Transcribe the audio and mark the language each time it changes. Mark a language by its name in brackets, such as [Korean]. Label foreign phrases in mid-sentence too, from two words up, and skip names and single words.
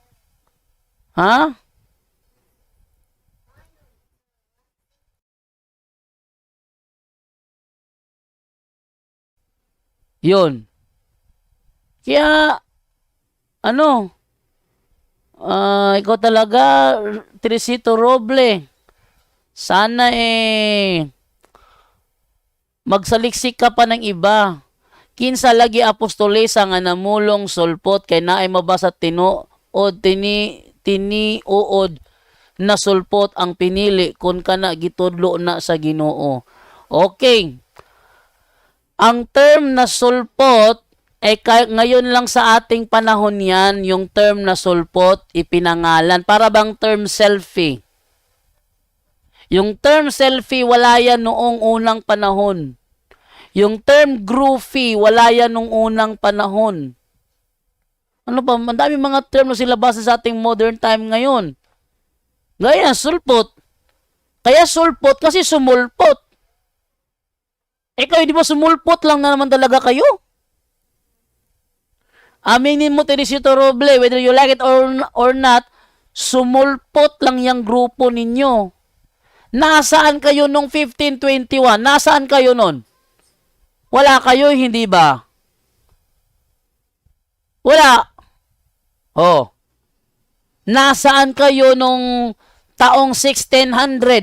[Filipino] Yun. Kaya, ikaw talaga, Teresito Roble, sana magsaliksik ka pa ng iba. [Cebuano] Kinsa lagi apostolesa nga namulong sulpot kay naay mabasa tinuod tiniuod na sulpot ang pinili kun kana gitudlo na sa Ginoo. [Filipino] Okay. Ang term na sulpot ngayon lang sa ating panahon yan, yung term na sulpot, ipinangalan. Para bang term selfie? Yung term selfie, wala yan noong unang panahon. Yung term groovy, wala yan noong unang panahon. Ano pa? Ang dami mga term na sila basa sa ating [English] modern time [Filipino] ngayon. Gaya, sulpot. Kaya sulpot kasi sumulpot. Kayo, di ba sumulpot lang na naman talaga kayo? Aminin mo, Teresito Roble, [English] whether you like it or not, [Filipino] sumulpot lang yung grupo ninyo. Nasaan kayo nung 1521? Nasaan kayo nun? Wala kayo, hindi ba? Wala. Nasaan kayo nung taong 1600?